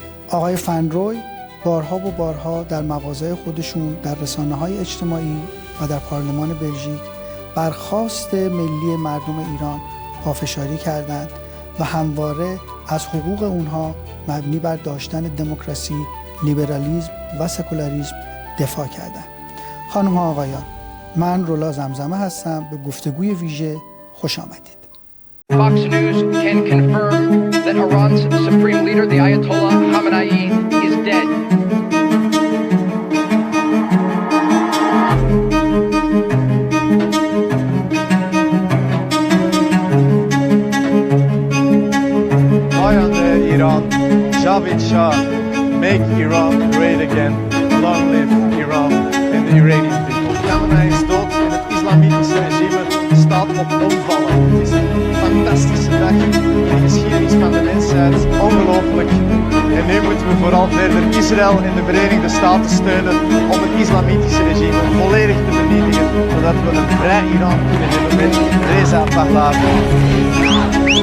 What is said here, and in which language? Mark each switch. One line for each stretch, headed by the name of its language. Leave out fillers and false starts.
Persian: آقای van روی بارها در مواضع خودشون در رسانه‌های اجتماعی و در پارلمان بلژیک بر خواست ملی مردم ایران پافشاری کردند و همواره از حقوق اونها مبنی بر داشتن دموکراسی، لیبرالیسم و سکولاریسم دفاع کردند. خانم‌ها آقایان، من رولا زمزمه هستم. به گفتگوی ویژه خوش آمدید.
English: Fox News can confirm that Iran's supreme leader, the Ayatollah Khamenei, is dead.
Persian: Ayande Iran, Javid Shah,
English: make Iran great again. Long live Iran and the Iranian people.
Dutch: Khamenei is dood en het islamitische regime staat op omvallen. Het is een fantastische dag in de geschiedenis van de mensheid. Ongelooflijk. En nu moeten we vooral verder Israël en de Verenigde Staten steunen om het islamitische regime volledig te vernietigen, zodat we een vrij Iran kunnen hebben met Reza Pahlavi.